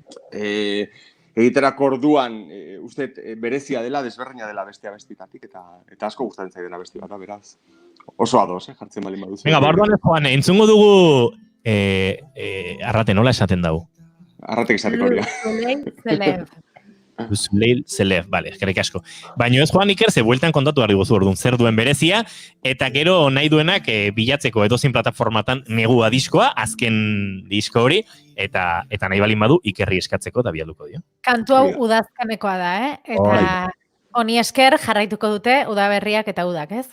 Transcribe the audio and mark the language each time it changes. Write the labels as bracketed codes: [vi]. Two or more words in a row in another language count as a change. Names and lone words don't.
[eu] Egiterako orduan, uste berezia dela, desberdina dela abestitatik, eta asko gustatzen zait dela abesti bat, beraz. Oso ados, jartzen balin baduzu. Venga, barduan ez joan, entzungo dugu Arrate, nola esaten dago? Arratek esateko hori. [fr] Soleil se lève, [eu] vale, eskerrik asko. Baina ez joan Iker, ze bueltan kontatu behar diguzu orduan, zer duen berezia, eta gero nahi duenak bilatzeko edozein plataformatan negua diskoa, azken disko hori, eta nahi balin badu Ikerri eskatzeko da bialduko dio. Kantu hau udazkanekoa da, eta honi esker jarraituko dute udaberriak eta udak, ez?